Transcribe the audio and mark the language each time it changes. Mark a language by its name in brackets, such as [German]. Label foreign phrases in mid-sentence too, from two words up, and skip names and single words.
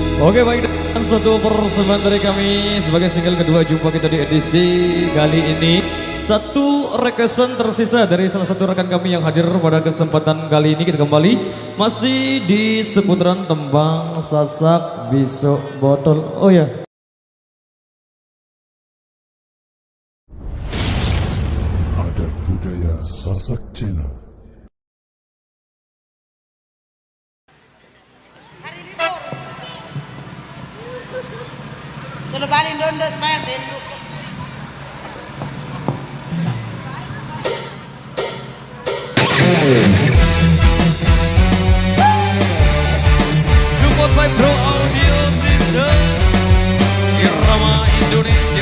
[Indonesian] Oke, baik, dan satu persembahan dari kami sebagai single kedua. Jumpa kita di edisi kali ini. Satu requestan tersisa dari salah satu rekan kami yang hadir pada kesempatan kali ini. Kita kembali masih di seputaran tembang sasak bisok botol. Oh ya. Adat budaya Sasak Channel. Kalau balik dondos bayar dulu. [English] Support by Pro Audio System Irama Indonesia.